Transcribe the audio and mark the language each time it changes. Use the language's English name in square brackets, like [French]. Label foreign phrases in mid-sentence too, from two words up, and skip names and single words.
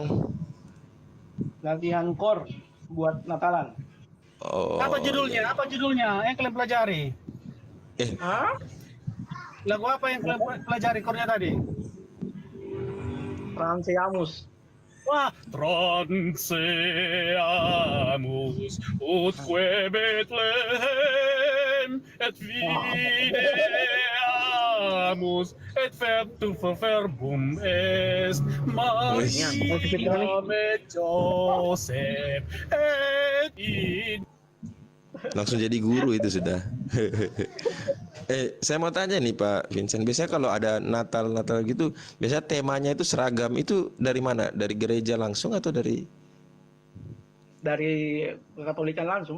[Indonesian] Latihan core buat Natalan. Oh. Apa judulnya? Yang kalian pelajari? Hah? Lagu apa yang kalian pelajari kornya tadi? Transeamus. Wah, [Latin] Transeamus utque Bethlehem et videamus et verbum verbum est Maria et Joseph et in. [Indonesian] Langsung jadi guru itu sudah. Saya mau tanya nih Pak Vincent, biasanya kalau ada Natal gitu, biasanya temanya itu seragam, itu dari mana? Dari gereja langsung atau dari Katolikan langsung?